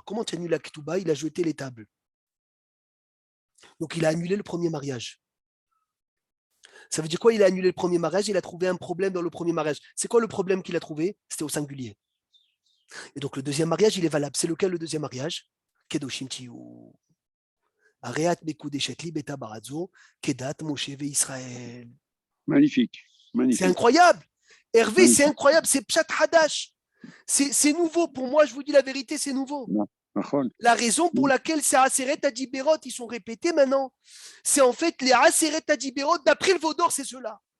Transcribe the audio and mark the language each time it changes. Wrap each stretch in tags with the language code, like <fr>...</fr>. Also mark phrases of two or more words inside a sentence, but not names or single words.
<fr>Comment tu annules la ketouba? Il a jeté les tables. Donc il a annulé le premier mariage. Ça veut dire quoi? Il a annulé le premier mariage, il a trouvé un problème dans le premier mariage. C'est quoi le problème qu'il a trouvé? C'était au singulier. Et donc le deuxième mariage, il est valable. C'est lequel le deuxième mariage?</fr> <he>קדושים תהיו. הרי את מקודשת לי בטבעת זו, כדת משה וישראל.</he> <fr>Magnifique. Magnifique. C'est incroyable. Hervé, Magnifique. c'est incroyable. C'est</fr> <he>פשט חדש.</he> <fr>C'est nouveau. Pour moi, je vous dis la vérité, c'est nouveau. La raison pour laquelle ces</fr> <he>עשרת הדברות,</he> <fr>ils sont répétés maintenant, c'est en fait les</fr> <he>עשרת הדברות,</he> <fr>d'après le Vaudor, c'est ceux-là.</fr>